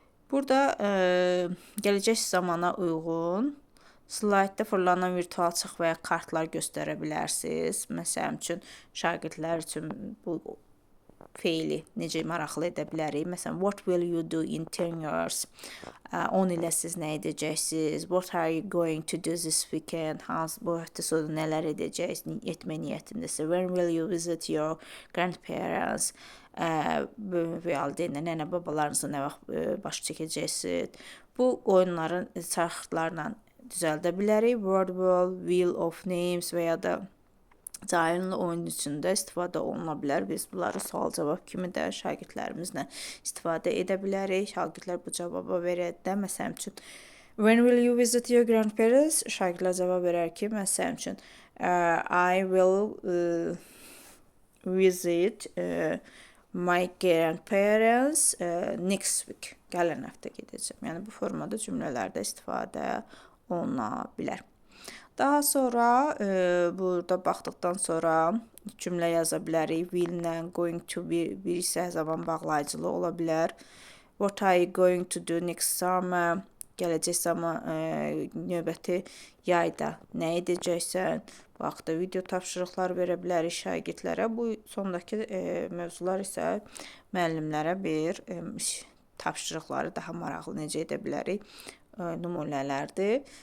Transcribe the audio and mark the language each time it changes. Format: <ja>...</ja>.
<az>Burada gələcək zamana uyğun slaydda fırlanan virtual çıx və ya kartlar göstərə bilərsiniz. Məsələn üçün, şagirdlər üçün bu feili necə maraqlı edə bilərik? Məsələn,</az> <en>what will you do in 10 years?</en> <az>10 ilə siz nə edəcəksiniz?</az> <en>What are you going to do this weekend?</en> <az>Bu həftə sonu nələr edəcəksiniz? Etmə niyyətindəsiniz?</az> <en>When will you visit your grandparents?</en> <az>Valideynlə, nənə babalarınızla nə vaxt baş çəkəcəksiniz? Bu oyunların çarxlarla düzəldə bilərik. Word, will of names və ya da Cahinli oyun içində istifadə oluna bilər. Biz bunları sual-cavab kimi də şagirdlərimizlə istifadə edə bilərik. Şagirdlər bu cavaba verəndə, məsələn üçün,</az> <en>when will you visit your grandparents?</en> <az>Şagirdlər cavab verər ki, məsələn üçün,</az> <en>I will visit my grandparents next week.</en> <az>Gələn həftə gedəcəm. Yəni bu formada cümlələrdə istifadə oluna bilər. Daha sonra burada baxdıqdan sonra cümlə yaza bilərik. Will-lə going to bir isə zaman bağlayıcılığı ola bilər.</az> <en>What are you going to do next summer?</en> <az>Gələcək zaman növbəti yayda nə edəcəksən? Bu haqda video tapşırıqlar verə bilərik şagirdlərə. Bu sondakı mövzular isə müəllimlərə bir tapşırıqları daha maraqlı necə edə bilərik nümunələrdir.</az>